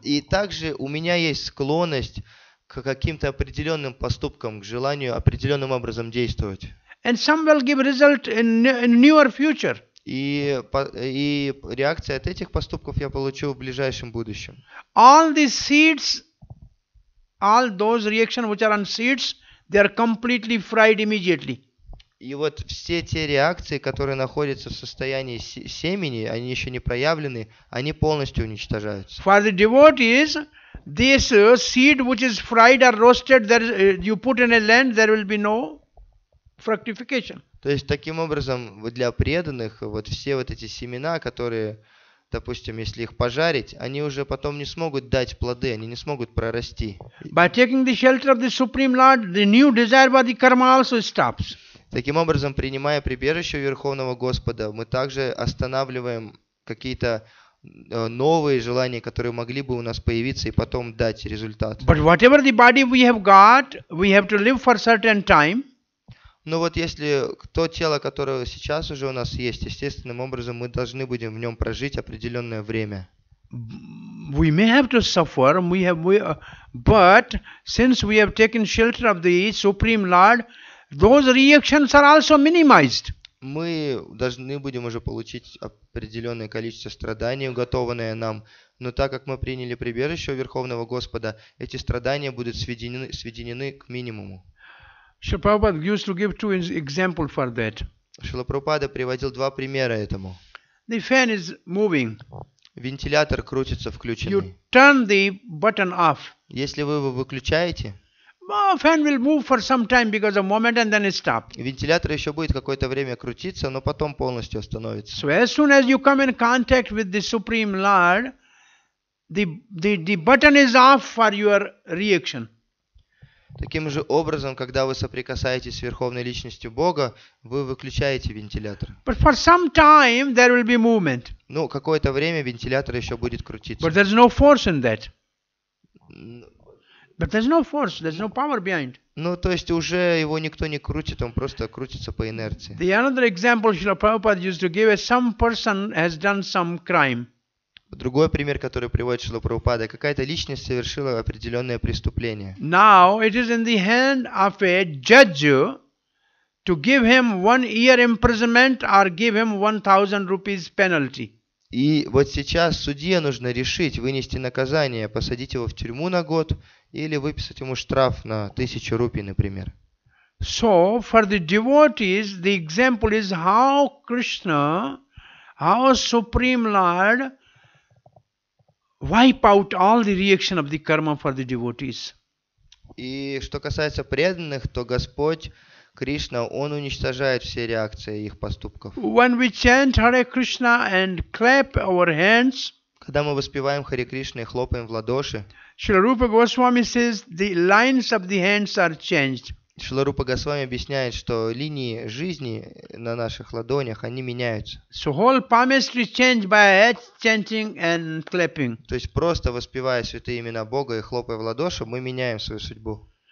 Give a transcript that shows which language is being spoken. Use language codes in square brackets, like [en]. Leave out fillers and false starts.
[ru] И также у меня есть склонность к каким-то определенным поступкам, к желанию определенным образом действовать. [en] And some will give result in near future. [ru] И реакция от этих поступков я получу в ближайшем будущем. [en] All these seeds, all those reactions which are on seeds, they are completely fried immediately. [ru] И вот все те реакции, которые находятся в состоянии семени, они еще не проявлены, они полностью уничтожаются. [en] For the devotees, this seed which is fried or roasted, you put in a land, there will be no fructification. [ru] То есть, таким образом, для преданных, вот все вот эти семена, которые, допустим, если их пожарить, они уже потом не смогут дать плоды, они не смогут прорасти. [en] By taking the shelter of the Supreme Lord, the new desire by the karma also stops. [ru] Таким образом, принимая прибежище у Верховного Господа, мы также останавливаем какие-то новые желания, которые могли бы у нас появиться и потом дать результат. [en] But whatever the body we have got, we have to live for certain time. [ru] Но вот если то тело, которое сейчас уже у нас есть, естественным образом мы должны будем в нем прожить определенное время. [en] We may have to suffer, but since we have taken shelter of the Supreme Lord, those reactions are also minimized. [ru] Мы должны будем уже получить определенное количество страданий, уготованное нам, но так как мы приняли прибежище у Верховного Господа, эти страдания будут сведены к минимуму. [en] Srila Prabhupada used to give 2 examples for that. [ru] Шрила Прабхупада приводил 2 примера этому. [en] The fan is moving. [ru] Вентилятор крутится включенный. [en] You turn the button off. [ru] Если вы его выключаете, [en] Fan will move for some time because of moment and then it stops. [ru] вентилятор еще будет какое-то время крутиться, но потом полностью остановится. [en] So as soon as you come in contact with the Supreme Lord, the button is off for your reaction. [ru] Таким же образом, когда вы соприкасаетесь с Верховной Личностью Бога, вы выключаете вентилятор. [en] But for some time there will be movement. [ru] Ну, какое-то время вентилятор еще будет крутиться. [en] But there's no force in that. But there's no force, there's no power behind. [ru] Ну, то есть уже его никто не крутит, он просто крутится по инерции. [en] The another example Srila Prabhupada used to give is some person has done some crime. [ru] Другой пример, который приводит Шрила Прабхупада, какая-то личность совершила определенное преступление. [en] Now it is in the hand of a judge to give him 1 year imprisonment or give him 1,000 rupees penalty. [ru] И вот сейчас судье нужно решить, вынести наказание, посадить его в тюрьму на год или выписать ему штраф на 1000 рупий, например. [en] So for the devotees, the example is how Krishna, how Supreme Lord wipe out all the reaction of the karma for the devotees. [ru] И что касается преданных, то Господь, Кришна, Он уничтожает все реакции их поступков. [en] When we chant Hare Krishna and clap our hands, [ru] Когда мы воспеваем Харе Кришна и хлопаем в ладоши, [en] Srila Rupa Goswami says the lines of the hands are changed. [ru] Шрила Рупа Госвами объясняет, что линии жизни на наших ладонях, они меняются. [en] So whole palmistry changed by chanting and clapping. [ru] То есть просто воспевая святые имена Бога и хлопая в ладоши, мы меняем свою судьбу.